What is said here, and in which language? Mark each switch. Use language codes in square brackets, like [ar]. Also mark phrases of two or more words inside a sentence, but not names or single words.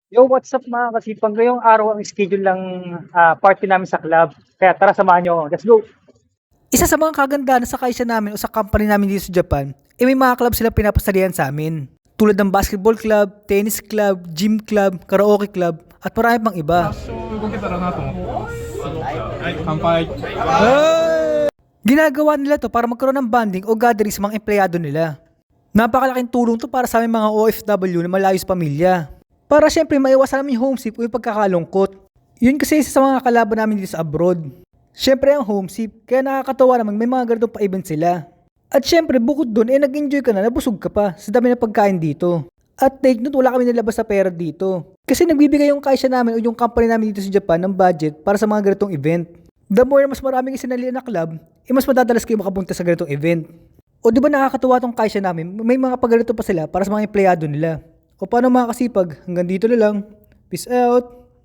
[en] Yo, what's up [tl] mga kasipag? Ngayong araw ang schedule lang party namin sa club. Kaya tara, samahan nyo ako. [en] Let's go! [tl] Isa sa mga kagandahan sa kaisa namin o sa company namin dito sa Japan, may mga club sila pinapasalihan sa amin. Tulad ng [en] basketball club, tennis club, gym club, karaoke club, [tl] at marami pang iba. [ja] 動けたらなと思ってます。はい、乾杯。 [tl] Ginagawa nila to para magkaroon ng bonding o gathering sa mga empleyado nila. Napakalaking tulong to para sa aming mga OFW na malayo sa pamilya. Para syempre maiwasan namin yung homesick o yung pagkakalungkot. Yun kasi isa sa mga kalaban namin dito sa abroad. Syempre ang homesick, kaya nakakatawa naman may mga ganito pa-event sila. At syempre bukod dun, nag-enjoy ka na, nabusog ka pa sa dami ng pagkain dito. At [en] take note, [tl] wala kami nilabas sa pera dito. Kasi nagbibigay yung kaisa namin o yung company namin dito sa Japan ng budget para sa mga ganitong event. [en] The more [tl] mas maraming isinalihan na club, mas madadalas kayo makapunta sa ganitong event. O di ba nakakatuwa tong kaisa namin, may mga pagganito pa sila para sa mga empleyado nila. O paano mga kasipag, hanggang dito na lang. [en] Peace out!